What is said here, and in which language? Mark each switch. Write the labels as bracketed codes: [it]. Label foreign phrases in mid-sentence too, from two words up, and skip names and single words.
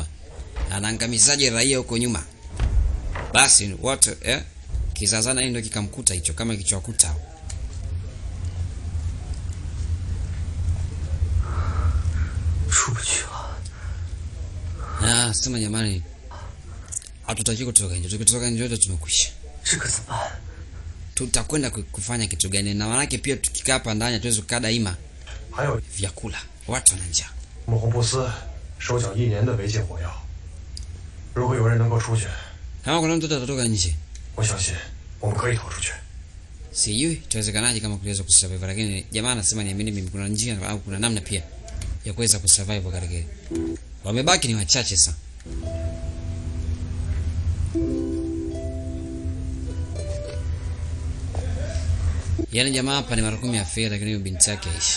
[sw] Anaangamizaje raia huko nyuma. Basi watu kizazana ndio kikamkuta hicho kama kichwakuta. Sema jamani. Hatutaki kutoka nje. Tukitoka nje yote tumekwisha. [zh] 这可怎么办？ [sw] Tutakwenda kufanya kitu gani? Na maana pia tukikaa hapa ndani hatuwezi kukaa daima. [zh] 还有 [sw] Vyakula, watu wana njaa. [zh] 穆洪布斯收缴1年的违禁火药，如果有人能够出去， [sw] Kama kuna mtu atatoka nje, [zh] 我相信我们可以逃出去。 [sw] sijui itawezekanaje kama kuweza kusurvive, lakini jamaa anasema niamini mimi kuna njia au kuna namna pia ya kuweza kusurvive katika hili. Wamebaki ni wachache sana. Yaani jamaa hapa ni mara 10 ya fedha, lakini huyo binti yake aishi.